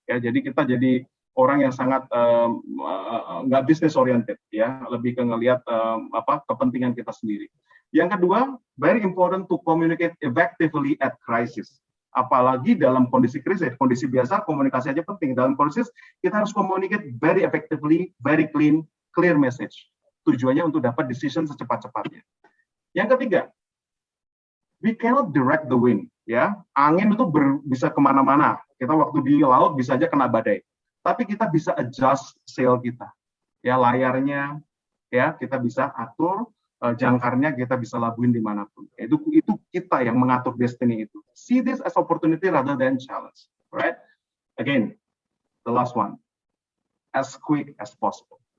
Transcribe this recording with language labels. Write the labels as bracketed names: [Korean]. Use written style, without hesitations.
[Indonesian] Ya, jadi kita jadi orang yang sangat nggak business oriented, ya, lebih ke ngelihat kepentingan kita sendiri. Yang kedua, [English] very important to communicate effectively at crisis. [Indonesian] Apalagi dalam kondisi krisis, kondisi biasa komunikasi aja penting. Dalam krisis kita harus [English] communicate very effectively, very clear message. [Indonesian] Tujuannya untuk dapat decision secepat-cepatnya. Yang ketiga, [English] we cannot direct the wind. [Indonesian] Ya, angin itu bisa kemana-mana. Kita waktu di laut bisa aja kena badai. Tapi kita bisa adjust sail kita. Ya, layarnya, ya kita bisa atur jangkarnya, kita bisa labuin dimanapun. Itu kita yang mengatur destiny itu. [English] See this as opportunity rather than challenge. Right? Again, the last one, as quick as possible.